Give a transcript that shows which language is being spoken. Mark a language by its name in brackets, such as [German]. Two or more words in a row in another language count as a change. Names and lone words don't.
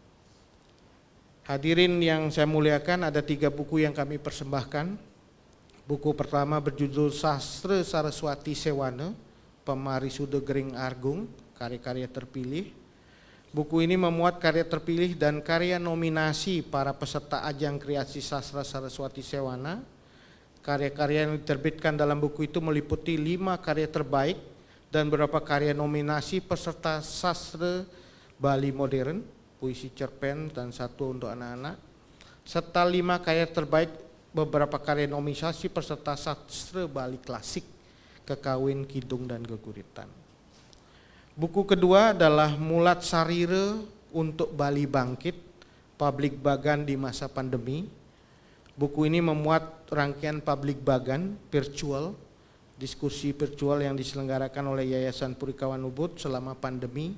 [Indonesian] Hadirin yang saya muliakan, ada 3 buku yang kami persembahkan. Buku pertama berjudul Sastra Saraswati Sewana, Pemarisuda Gering Argung, karya-karya terpilih. Buku ini memuat karya terpilih dan karya nominasi para peserta ajang kreasi sastra Saraswati Sewana. Karya-karya yang diterbitkan dalam buku itu meliputi 5 karya terbaik dan beberapa karya nominasi peserta sastra Bali modern, puisi cerpen dan 1 untuk anak-anak, serta 5 karya terbaik beberapa karya nominasi peserta sastra Bali klasik, kekawin, kidung dan geguritan. Buku kedua adalah Mulat Sarira untuk Bali Bangkit, Publik Bagan di Masa Pandemi. Buku ini memuat rangkaian publik bagan virtual, diskusi virtual yang diselenggarakan oleh Yayasan Purikawan Ubud selama pandemi.